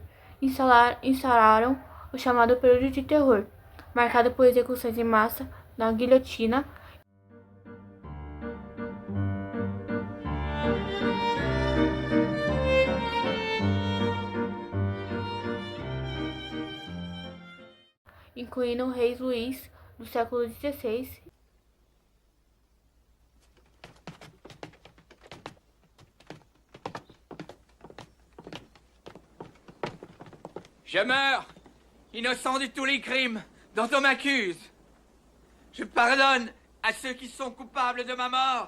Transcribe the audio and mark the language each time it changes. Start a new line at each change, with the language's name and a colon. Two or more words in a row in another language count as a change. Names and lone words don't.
Portuguese: Instalaram o chamado período de terror, marcado por execuções em massa na guilhotina, incluindo o rei Luís do século XVI.
French: Je meurs, innocent de tous les crimes dont on m'accuse. Je pardonne à ceux qui sont coupables de ma mort.